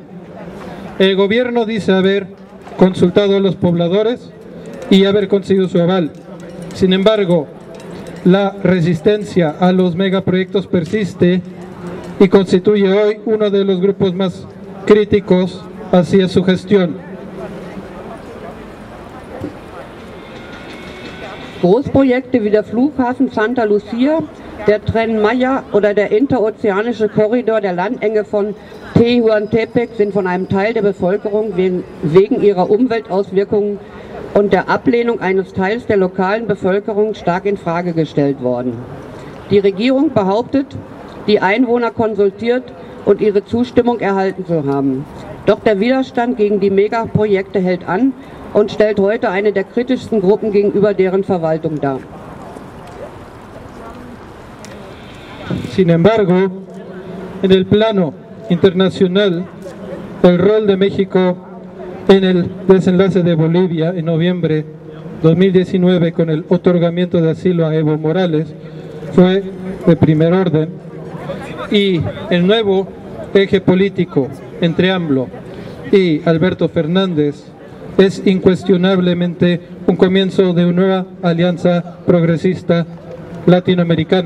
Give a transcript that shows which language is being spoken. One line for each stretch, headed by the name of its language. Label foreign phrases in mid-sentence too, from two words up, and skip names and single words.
Spanish: El gobierno dice haber consultado a los pobladores y haber conseguido su aval. Sin embargo, la resistencia a los megaproyectos persiste y constituye hoy uno de los grupos más críticos hacia su gestión.
German: Großprojekte wie der Flughafen Santa Lucía, der Tren Maya oder der interozeanische Korridor der Landenge von Tehuantepec sind von einem Teil der Bevölkerung wegen ihrer Umweltauswirkungen und der Ablehnung eines Teils der lokalen Bevölkerung stark in Frage gestellt worden. Die Regierung behauptet, die Einwohner konsultiert und ihre Zustimmung erhalten zu haben. Doch der Widerstand gegen die Megaprojekte hält an und stellt heute eine der kritischsten Gruppen gegenüber deren Verwaltung dar.
Spanish: Sin embargo, en el plano internacional, el rol de México en el desenlace de Bolivia en noviembre 2019 con el otorgamiento de asilo a Evo Morales fue de primer orden, y el nuevo eje político entre AMLO y Alberto Fernández es incuestionablemente un comienzo de una nueva alianza progresista latinoamericana.